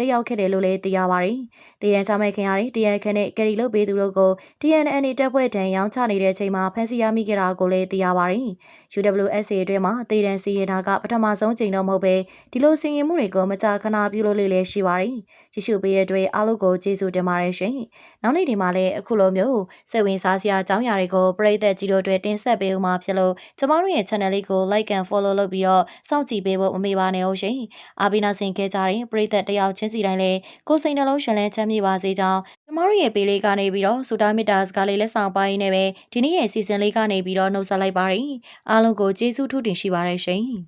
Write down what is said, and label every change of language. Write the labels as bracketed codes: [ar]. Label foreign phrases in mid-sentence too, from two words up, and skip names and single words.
[my] တက်ရောက်ခဲ့တယ်လို့လည်းသိရပါတယ်။တည်ရန်ချမဲ့ခင်ရတဲ့တရန်ခန့်နဲ့ကယ်ရီလုပ်ပေးသူတို့ကို TNN တပ်ဖွဲ့ထံရောင်းချနေတဲ့ချိန်မှာဖမ်းဆီးရမိခဲ့တာကိုလည်းသိရပါတယ်။ UWSA အတွင်းမှာတ ည်ရန်စီရင်တာကပထမဆုံးချိန်တော့မဟုတ်ပဲဒီလိုစီရင်မှုတွေကိုမကြာခဏပြုလုပ်လေ့လည်းရှိပါတယ်။ကြည့်ရှုပေးတဲ့အတွက်အားလုံးကို ကျေးဇူးတင်ပါတယ်ရှင်။နောက်နေ့ဒီမှာလည်းအခုလိုမျိုးစိတ်ဝင်စားစရာအကြောင်းအရာတွေကိုပရိသတ်ကြီးတို့အတွက်တင်ဆက်ပေးဦးမှာဖြစ်လို့ကျမတို့ရဲ့ channel လေးကို [en] like and follow [my] လုပ်ပြီးတော့စောင့်ကြည့်ပေးဖို့မမေ့ပါနဲ့ဟုတ်ရှင်။အားပေးနာဆင်ခဲ့ကြတဲ့ပရိသတ်တယောက်ချင်းစီတိုင်းလည်းကိုယ်စိတ်နှလုံးရှင်လန်းချမ်းမြေ့ပါစေကြောင်းကျမတို့ရဲ့ပေးလေးကနေပြီးတော့စူတာမီတာစကားလေးလက်ဆောင်ပိုင်းနဲ့ပဲဒီနေ့ရဲ့စီစဉ်လေးကနေပြီးတော့နှုတ်ဆက်လိုက်ပါရစေ။အားလုံးကိုကျေးဇူးထူးတင်ရှိပါတယ်ရှင်။